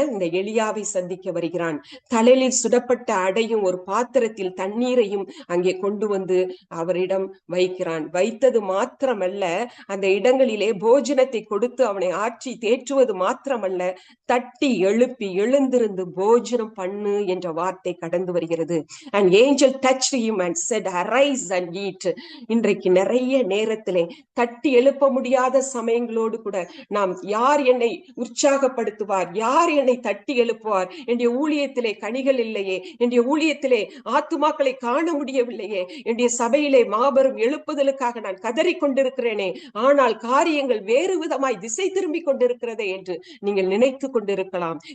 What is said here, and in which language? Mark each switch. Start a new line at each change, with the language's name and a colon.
Tamil: இந்த எலியாவை சந்திக்க வருகிறான். தலையில் சுடப்பட்ட அடையும் ஒரு பாத்திரத்தில் தண்ணீரையும் அங்கே கொண்டு வந்து அவரிடம் வைக்கிறான். வைத்தது மாத்திரமல்ல, அந்த இடங்களிலே போஜனத்தை கொடுத்து அவனை ஆற்றி தேற்றுவது மாத்திரமல்ல, தட்டி எழுப்பி எழுந்திருந்து போஜனம் பண்ணு என்ற வார்த்தை கடந்து வருகிறது.
English: An angel touched him and said, arise and eat.
Tamil: இன்றைக்கு நிறைய நேரத்திலே தட்டி எழுப்ப முடியாத சமயங்களோடு கூட நாம், யார் என்னை உற்சாகப்படுத்துவார், யார் என்னை தட்டி எழுப்புவார், என்னுடைய ஊழியத்திலே கனிகள் இல்லையே, என்னுடைய ஊழியத்திலே ஆத்துமாக்களை காண முடியவில்லையே, என்னுடைய சபையிலே மாபெரும் எழுப்புதலுக்காக நான் கதறி கொண்டிருக்கிறேனே, ஆனால் காரியங்கள் வேறு விதமாய் திசை திரும்பி கொண்டிருக்கிறதே என்று நீங்கள் நினைத்து கொண்டிருக்கலாம்.